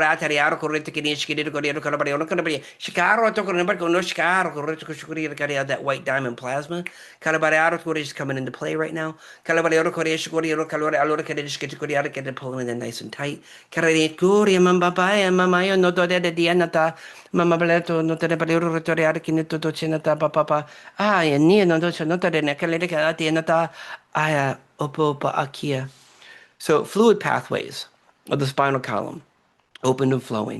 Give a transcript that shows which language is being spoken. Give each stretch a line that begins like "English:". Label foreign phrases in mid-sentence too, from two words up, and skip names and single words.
English: That white white diamond plasma. Is coming into play right now. Get it pulling in nice and tight. Mama beleto no te repelero retoriare kinito to chinata papa. Ah, ya ni no to no te ne kalere ka tienata. Aya opo pa akia. So fluid pathways of the spinal column, open and flowing.